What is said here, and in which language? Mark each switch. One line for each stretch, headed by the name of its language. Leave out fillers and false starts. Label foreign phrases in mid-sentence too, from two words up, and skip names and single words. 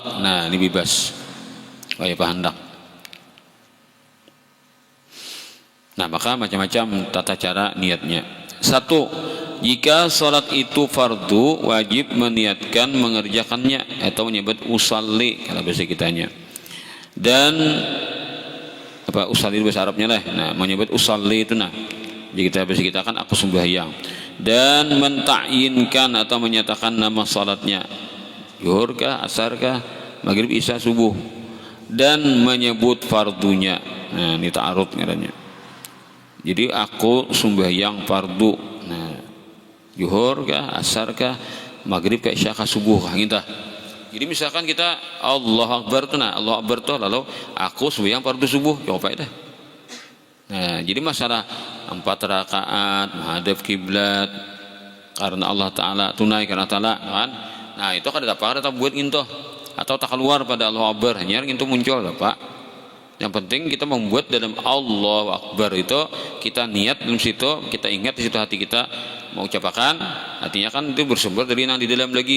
Indonesian: Nah, ini bebas kayak pahandak. Nah, maka macam-macam tata cara niatnya. 1. Jika salat itu fardu, wajib meniatkan mengerjakannya atau menyebut usalli kalau bahasa kitanya. Dan apa usalli bahasa Arabnya lah. Nah, menyebut usalli itu nah. Jadi kita bahasa kita kan aku sembahyang. Dan mentakyinkan atau menyatakan nama salatnya. Zuhur kah, asar kah, maghrib, isya, subuh. Dan menyebut fardunya. Nah, ini ta'arud katanya. Jadi aku sembahyang fardu. Nah, zuhur kah, asar kah, maghrib kah, isya kah, subuh kah, gitu. Jadi misalkan kita
Arabic: الله أكبر
Indonesian: tuh, nah
Arabic: الله أكبر
Indonesian: tuh lalu aku sembahyang fardu subuh, coba dah. Nah, jadi masalah 4 rakaat menghadap kiblat karena Allah Taala, tunai karena Taala kan. Nah, itu kan ada apa buat intoh atau tak keluar pada
Arabic: الله أكبر
Indonesian: hanya itu muncul Pak. Yang penting kita membuat dalam
Arabic: الله أكبر
Indonesian: itu kita niat dalam situ, kita ingat di situ hati kita mau ucapkan, artinya kan itu bersumber dari yang di dalam lagi.